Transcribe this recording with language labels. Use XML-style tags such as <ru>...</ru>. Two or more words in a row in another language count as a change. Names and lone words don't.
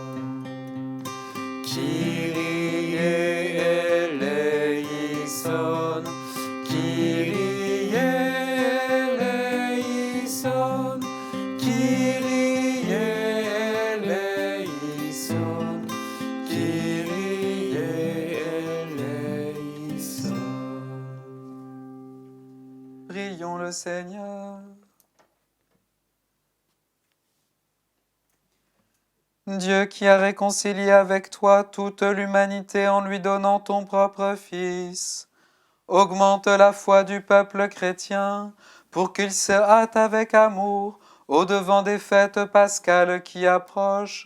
<el>Kyrie eleison, Kyrie eleison, Kyrie eleison, Kyrie eleison.</el> <fr>Prions le Seigneur. Dieu qui a réconcilié avec toi toute l'humanité en lui donnant ton propre Fils, augmente la foi du peuple chrétien pour qu'il se hâte avec amour au-devant des fêtes pascales qui approchent.</fr>